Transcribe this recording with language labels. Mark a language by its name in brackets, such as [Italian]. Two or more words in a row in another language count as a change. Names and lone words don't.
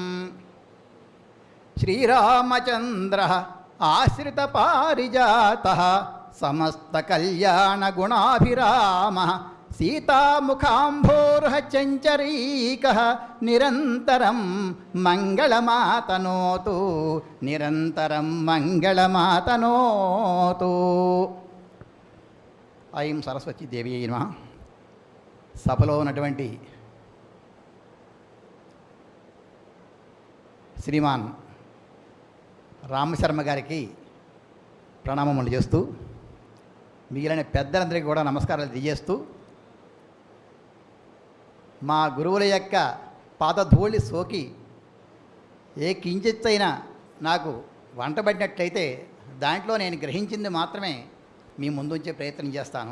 [Sanskrit] श्रीरामचन्द्रः आश्रितपारिजातः समस्तकल्याणगुणाभिरामः सीतामुखाम्भोरुह चञ्चरीकः निरन्तरं मङ्गलमातनोतु निरन्तरं मङ्गलमातनोतु। ఐం సరస్వతీ దేవి నమః. [Telugu] సభలో ఉన్నటువంటి శ్రీమాన్ రామశర్మ గారికి ప్రణామములు చేస్తూ, మిగిలిన పెద్దలందరికీ కూడా నమస్కారాలు తెలియజేస్తూ, మా గురువుల యొక్క పాదధూళి సోకి ఏ కించిత్తైనా నాకు వంటబడినట్లయితే దాంట్లో నేను గ్రహించింది మాత్రమే మీ ముందుంచే ప్రయత్నం చేస్తాను.